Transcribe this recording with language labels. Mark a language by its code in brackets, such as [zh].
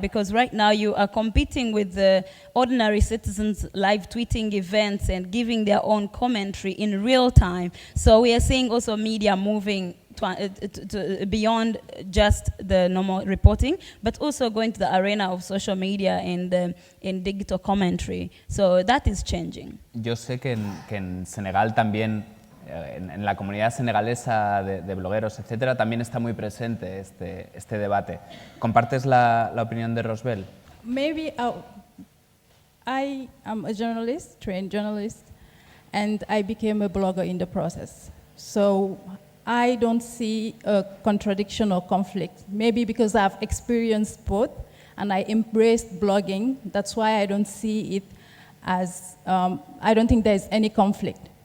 [en] Because right now you are competing with the ordinary citizens live tweeting events and giving their own commentary in real time. So we are seeing also media moving to beyond just the normal reporting, but also going to the arena of social media and in digital commentary. So that is changing. [es] Yo sé que en Senegal también, en la comunidad senegalesa de blogueros, etcétera, también está muy presente este debate. ¿Compartes la opinión de Rosebell? [en] Maybe I am a journalist, trained journalist, and I became a blogger in the process. So I don't see a contradiction or conflict. Maybe because I've experienced both and I embraced blogging, that's why I don't see it as, I don't think there's any conflict.